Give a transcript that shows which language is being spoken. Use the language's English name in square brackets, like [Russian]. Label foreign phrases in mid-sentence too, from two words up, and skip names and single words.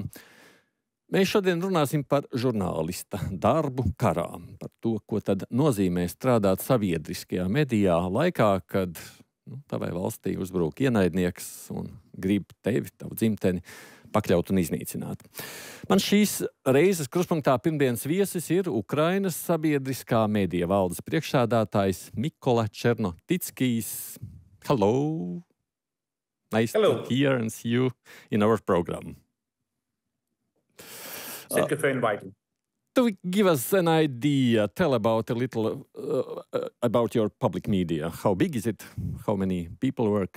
[Latvian] Mēs šodien runāsim par žurnālista darbu karā, par to, ko tad nozīmē strādāt sabiedriskajā medijā laikā, kad tavai valstī uzbrūk ienaidnieks un grib tevi, tavu dzimteni, pakļaut un iznīcināt. Man šīs reizes Krustpunktā pirmdienas viesis ir Ukrainas sabiedriskā medija valdes priekšsēdētājs Mikola Černotickijs. [English] Hello! Nice to hear and see you in our program. Thank you for inviting. To give us an idea, tell about a little about your public media. How big is it? How many people work?